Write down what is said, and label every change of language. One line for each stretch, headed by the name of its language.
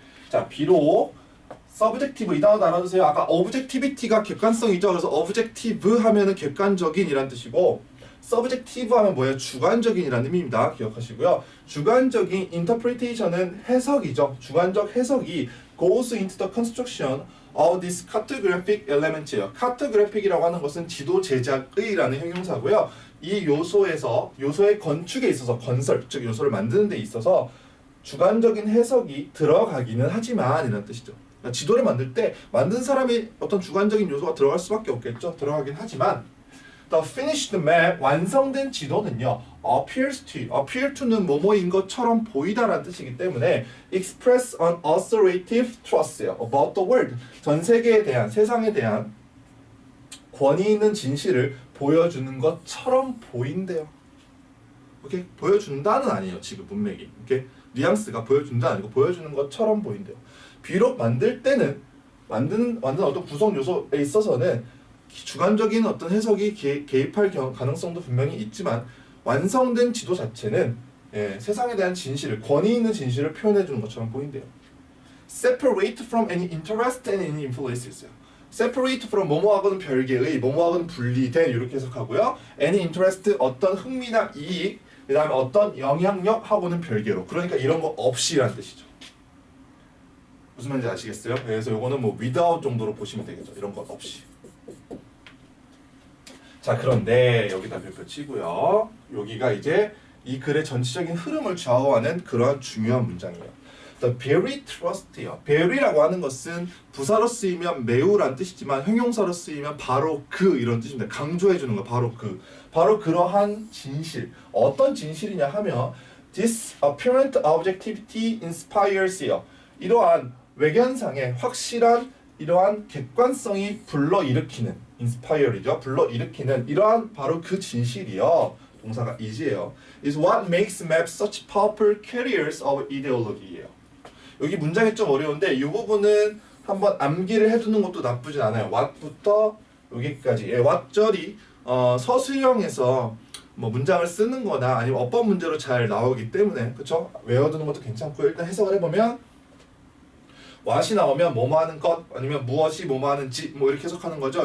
Korean: 자, 비록 subjective 이 단어도 알아두세요. 아까 objectivity가 객관성이죠. 그래서 objective 하면은 객관적인 이란 뜻이고 subjective 하면 뭐예요? 주관적인이라는 의미입니다. 기억하시고요. 주관적인 interpretation은 해석이죠. 주관적 해석이
English: goes into the construction of this cartographic element이에요.
Korean: cartographic이라고 하는 것은 지도 제작의라는 형용사고요. 이 요소의 건축에 있어서 건설, 즉 요소를 만드는 데 있어서 주관적인 해석이 들어가기는 하지만 이라는 뜻이죠. 그러니까 지도를 만들 때 만든 사람이 어떤 주관적인 요소가 들어갈 수밖에 없겠죠. 들어가긴 하지만
English: The finished map,
Korean: 완성된 지도는요, appear to는 뭐뭐인 것처럼 보이다라는 뜻이기 때문에
English: express an authoritative trust
Korean: 예요.
English: About the world,
Korean: 전 세계에 대한, 세상에 대한 권위 있는 진실을 보여주는 것처럼 보인대요. 오케이? 보여준다는 아니에요. 지금 문맥이. 오케이? 뉘앙스가 보여준다 아니고 보여주는 것처럼 보인대요. 비록 만들 때는 만드는 어떤 구성 요소에 있어서는 주관적인 어떤 해석이 개입할 가능성도 분명히 있지만 완성된 지도 자체는 세상에 대한 진실을, 권위 있는 진실을 표현해 주는 것처럼 보인대요.
English: Separate from any interest and any influences. Separate from
Korean: 뭐뭐하고는 별개의, 뭐뭐하고는 분리된 이렇게 해석하고요.
English: Any interest
Korean: 어떤 흥미나 이익, 그 다음에 어떤 영향력하고는 별개로. 그러니까 이런 거 없이라는 뜻이죠. 무슨 말인지 아시겠어요? 그래서 요거는 뭐 without 정도로 보시면 되겠죠. 이런 것 없이. 자, 그런데 여기다 별표 치고요. 여기가 이제 이 글의 전체적인 흐름을 좌우하는 그러한 중요한 문장이에요.
English: The very trust요.
Korean: very라고 하는 것은 부사로 쓰이면 매우란 뜻이지만 형용사로 쓰이면 바로 그 이런 뜻입니다. 강조해 주는 거 바로 그. 바로 그러한 진실. 어떤 진실이냐 하면
English: this apparent objectivity inspires요.
Korean: 이러한 외견상의 확실한 이러한 객관성이 불러일으키는 inspire이죠. 불러일으키는 이러한 바로 그 진실이요. 동사가 is예요.
English: is what makes maps such powerful carriers of ideology예요.
Korean: 여기 문장이 좀 어려운데 이 부분은 한번 암기를 해두는 것도 나쁘진 않아요. what부터 여기까지. what절이 서술형에서 뭐 문장을 쓰는 거나 아니면 어법 문제로 잘 나오기 때문에 그쵸? 외워두는 것도 괜찮고 일단 해석을 해보면 what이 나오면 뭐뭐 하는 것 아니면 무엇이 뭐뭐 하는지 뭐 이렇게 해석하는 거죠.